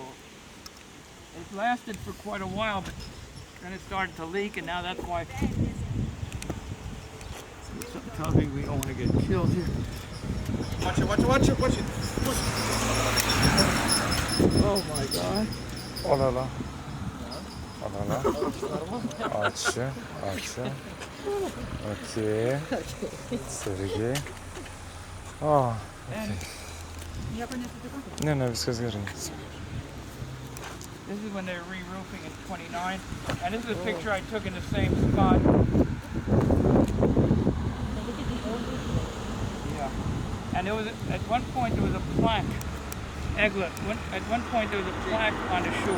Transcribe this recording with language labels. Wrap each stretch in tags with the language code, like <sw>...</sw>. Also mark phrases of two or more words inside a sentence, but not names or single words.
<en>It lasted for quite a while, but then it started to leak, and now that's why. Something tells me we don't want to get killed here. Watch it, watch it, watch it, watch it. Oh my God.</en> <fr>Oh là là. Oh là là.</fr> <lt>Ačiū, ačiū.</lt> <en>Okay. Sergei. O. And</en> <lt>Ne, viskas gerai.</lt> <en>this is when they were re-roofing in 29, and this is a picture I took in the same spot. Yeah. And there was at one point there was a plaque. Eglet. At one point there was a plaque on the shul.</en>